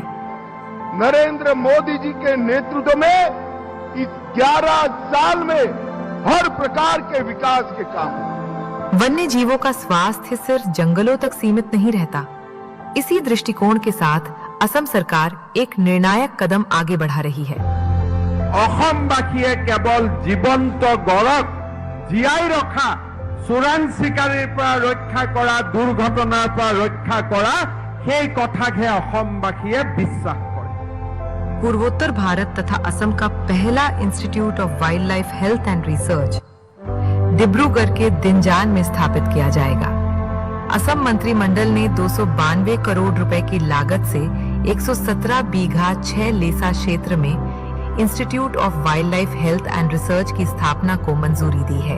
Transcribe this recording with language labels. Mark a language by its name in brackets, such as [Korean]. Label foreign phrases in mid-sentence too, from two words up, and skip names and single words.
[Hindi] नरेंद्र मोदी जी के नेतृत्व में इस 11 साल में हर प्रकार के विकास के काम। वन्य जीवों का स्वास्थ्य सिर्फ जंगलों तक सीमित नहीं रहता। इसी दृष्टिकोण के साथ असम सरकार एक निर्णायक कदम आगे बढ़ा रही है। [Assamese] অসমবাসীয়ে কেৱল জীৱন্ত গড়ক জীয়াই ৰখা, চোৰাং চিকাৰীৰ পৰা ৰক্ষা কৰা, দুৰ্ঘটনাৰ পৰা ৰক্ষা কৰা, সেই কথাকহে অসমবাসীয়ে বিশ্বাস কৰে। [Hindi] पूर्वोत्तर भारत तथा असम का पहला इंस्टीट्यूट ऑफ वाइल्ड लाइफ हेल्थ एंड रिसर्च डिब्रूगढ़ के दिनजान में स्थापित किया जाएगा। असम मंत्रिमंडल ने 292 करोड़ रुपए की लागत से 117 बीघा 6 लेसा क्षेत्र में इंस्टीट्यूट ऑफ वाइल्ड लाइफ हेल्थ एंड रिसर्च की स्थापना को मंजूरी दी है।